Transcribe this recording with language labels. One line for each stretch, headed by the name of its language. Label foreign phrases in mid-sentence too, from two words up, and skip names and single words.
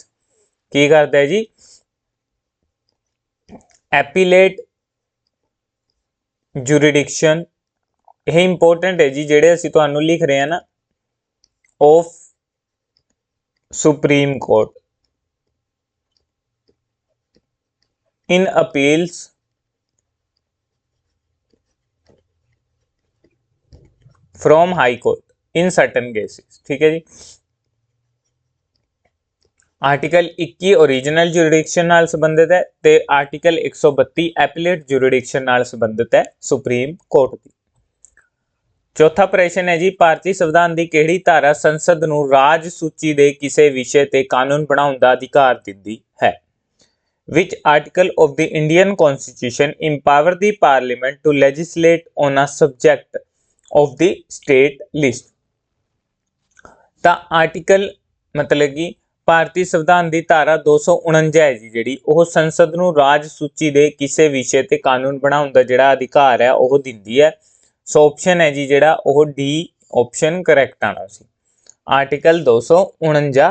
Punjabi: ਕੀ ਕਰਦਾ ਹੈ ਜੀ,
English: appellate jurisdiction.
Punjabi: ਇਹ ਇੰਪੋਰਟੈਂਟ ਹੈ ਜੀ ਜਿਹੜੇ ਅਸੀਂ ਤੁਹਾਨੂੰ ਲਿਖ ਰਹੇ ਹਾਂ ਨਾ,
English: of Supreme Court in appeals from high court in certain cases।
Punjabi: ਠੀਕ ਹੈ ਜੀ। ਆਰਟੀਕਲ 21
English: original jurisdiction
Punjabi: ਨਾਲ ਸੰਬੰਧਿਤ ਹੈ ਤੇ ਆਰਟੀਕਲ 132
English: appellate jurisdiction
Punjabi: ਨਾਲ ਸੰਬੰਧਿਤ ਹੈ ਸੁਪਰੀਮ ਕੋਰਟ ਦੀ। ਚੌਥਾ ਪ੍ਰਸ਼ਨ ਹੈ ਜੀ, ਭਾਰਤੀ ਸੰਵਿਧਾਨ ਦੀ ਕਿਹੜੀ ਧਾਰਾ ਸੰਸਦ ਨੂੰ ਰਾਜ ਸੂਚੀ ਦੇ ਕਿਸੇ ਵਿਸ਼ੇ ਤੇ ਕਾਨੂੰਨ ਬਣਾਉਣ ਦਾ ਅਧਿਕਾਰ ਦਿੰਦੀ ਹੈ?
English: Which article of the Indian Constitution empower the Parliament to legislate on a subject of the state list?
Punjabi: ਤਾਂ ਆਰਟੀਕਲ ਮਤਲਬ ਕਿ ਭਾਰਤੀ ਸੰਵਿਧਾਨ ਦੀ ਧਾਰਾ 249 ਹੈ ਜੀ ਜਿਹੜੀ ਉਹ ਸੰਸਦ ਨੂੰ ਰਾਜ ਸੂਚੀ ਦੇ ਕਿਸੇ ਵਿਸ਼ੇ ਤੇ ਕਾਨੂੰਨ ਬਣਾਉਣ ਦਾ ਜਿਹੜਾ ਅਧਿਕਾਰ ਹੈ ਉਹ ਦਿੰਦੀ ਹੈ। ਸੋ ਆਪਸ਼ਨ ਹੈ ਜੀ ਜਿਹੜਾ ਉਹ
English: D option correct
Punjabi: ਆਣਾ ਸੀ, ਆਰਟੀਕਲ 249।